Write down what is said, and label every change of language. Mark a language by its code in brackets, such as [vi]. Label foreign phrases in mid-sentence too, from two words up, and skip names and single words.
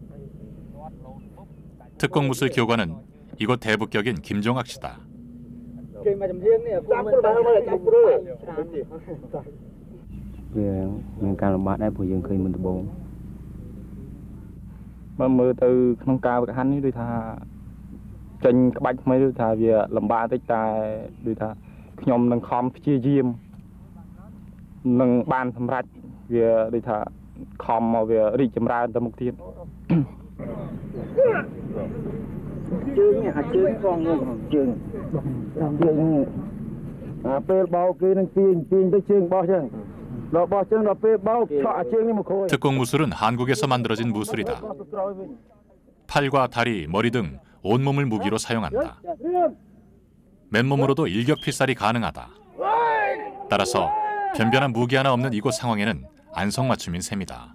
[ko] 특공 무술 교관은 이곳 대북격인 김종학 씨다. [km] គេមកចំហៀងនេះ ចាំព្រឹកដល់មកចាំព្រឹក វាមានការលំបាកដែរព្រោះយើងឃើញមុនដំបូង បើមើលទៅក្នុងការវឹកហាត់នេះដូចថាចេញក្បាច់ថ្មីដូចថាវាលំបាកតិចតែដូចថាខ្ញុំនឹងខំព្យាយាមនឹងបានសម្រេចវាដូចថាខំមកវារីកចម្រើនទៅមុខទៀត ជើងនេះអាជើងផងងជើងអាពេលបោកគេនឹងទាញទៅជើងបោះចឹងដល់បោះចឹងដល់ពេលបោកឆក់អាជើងនេះមកខូច [ko] 특공 무술은 한국에서 만들어진 무술이다. 팔과 다리, 머리 등 온몸을 무기로 사용한다. 맨몸으로도 일격필살이 가능하다. 따라서 변변한 무기 하나 없는 이곳 상황에는 안성맞춤인 셈이다.